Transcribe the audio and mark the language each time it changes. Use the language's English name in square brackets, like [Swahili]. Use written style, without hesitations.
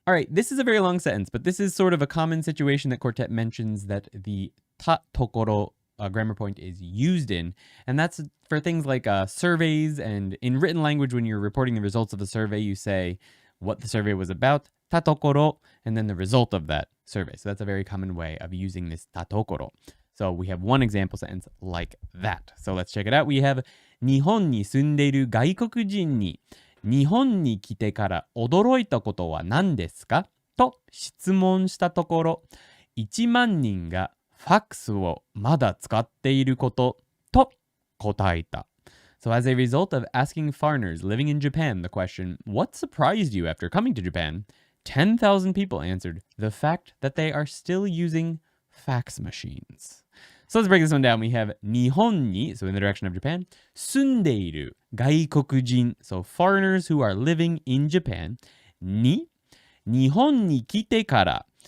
[English] All right, this is a very long sentence, but this is sort of a common situation that Quartet mentions that the ta tokoro grammar point is used in, and that's for things like surveys, and in written language when you're reporting the results of the survey, you say what the survey was about, tatokoro, and then the result of that survey. So that's a very common way of using this tatokoro. So we have one example sentence like that. So let's check it out. We have [Japanese] 日本に住んでいる外国人に日本に来てから驚いたことは何ですかと質問したところ、1万人がファックスをまだ使っていることと答えた。 [English] So as a result of asking foreigners living in Japan the question, what surprised you after coming to Japan? 10,000 people answered the fact that they are still using fax machines. So let's break this one down. We have [Japanese] 日本に, [English] so in the direction of Japan, [Japanese] 住んでいる外国人, [English] so foreigners who are living in Japan, [Japanese] に日本に来てから.